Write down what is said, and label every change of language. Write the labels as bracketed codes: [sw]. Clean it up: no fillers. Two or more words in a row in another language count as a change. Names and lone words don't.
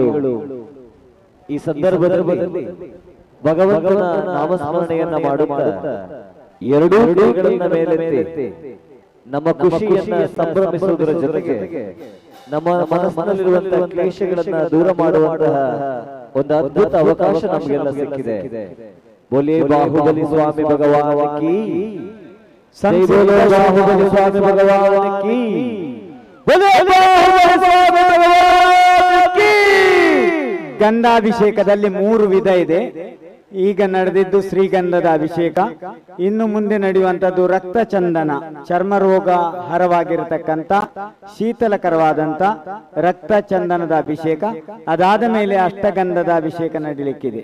[kn] ಈ ಸಂದರ್ಭದಲ್ಲಿ ಭಗವಂತನ ನಾಮಸ್ಮರಣೆಯನ್ನ ಮಾಡುತ್ತಾ ಎರಡೂ ಕೈಗಳನ್ನ ಮೇಲೆತ್ತಿ ನಮ್ಮ ಖುಷಿಯನ್ನ ಸಂಭ್ರಮಿಸುವುದರ ಜೊತೆಗೆ ನಮ್ಮ ಮನಸ್ಸಿನಲ್ಲಿರುವಂತಹ ಕ್ಲೇಶಗಳನ್ನ ದೂರ ಮಾಡುವಂತಹ ಒಂದು ಅದ್ಭುತ ಅವಕಾಶ ನಮಗೆಲ್ಲ ಸಿಕ್ಕಿದೆ. [hi] बोलिये बाहुबली स्वामी भगवान की जय बोलो बाहुबली स्वामी भगवान की बोलो बाहुबली स्वामी भगवान की [kn] ಗಂಧಾಭಿಷೇಕದಲ್ಲಿ 3 ವಿಧ ಇದೆ. ಈಗ ನಡೆದಿದ್ದು ಶ್ರೀಗಂಧದ ಅಭಿಷೇಕ. ಇನ್ನು ಮುಂದೆ ನಡೆಯುವಂತದ್ದು ರಕ್ತ ಚಂದನ, ಚರ್ಮ ರೋಗ ಹರವಾಗಿರತಕ್ಕಂತ ಶೀತಲಕರವಾದಂತ ರಕ್ತ ಚಂದನದ ಅಭಿಷೇಕ. ಅದಾದ ಮೇಲೆ ಅಷ್ಟಗಂಧದ ಅಭಿಷೇಕ ನಡೀಲಿಕ್ಕಿದೆ.